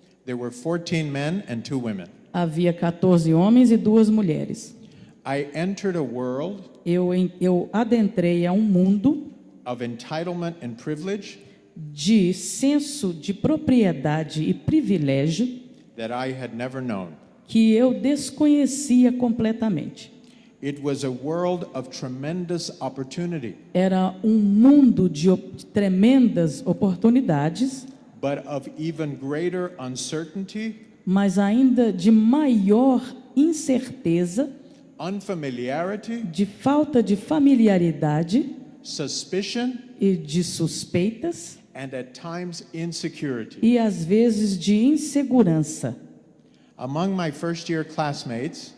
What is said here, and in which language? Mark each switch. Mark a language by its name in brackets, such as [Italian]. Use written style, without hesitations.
[English] There were 14 men and 2 women. [Portuguese] Havia 14 homens e 2 mulheres. [English] I entered a world [Portuguese] Eu adentrei a um mundo [English] of entitlement and privilege [Portuguese] de senso de propriedade e privilégio [English] that I had never known. [Portuguese] que eu desconhecia completamente. [English] It was a world of tremendous opportunity, [Portuguese] Era um mundo de tremendas oportunidades, [English] but of even greater uncertainty, [Portuguese] mas ainda de maior incerteza, [English] unfamiliarity, [Portuguese] de falta de familiaridade [English] suspicion, [Portuguese] e de suspeitas [English] and at times insecurity. [Portuguese] e às vezes de insegurança. [English] Among my first-year classmates